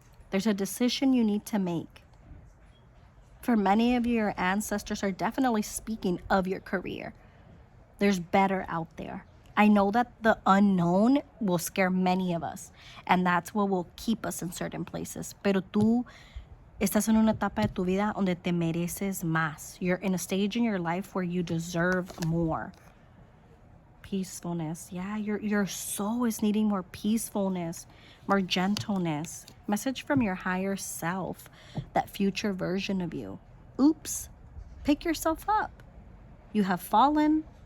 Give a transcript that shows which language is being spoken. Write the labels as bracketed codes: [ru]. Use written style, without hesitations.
[en] There's a decision you need to make. For many of you, your ancestors are definitely speaking of your career. There's better out there. I know that the unknown will scare many of us, and that's what will keep us in certain places. [es] Pero tú estás en una etapa de tu vida donde te mereces más. [en] You're in a stage in your life where you deserve more. Peacefulness. Yeah, your soul is needing more peacefulness, more gentleness. Message from your higher self, that future version of you. Oops. Pick yourself up. You have fallen.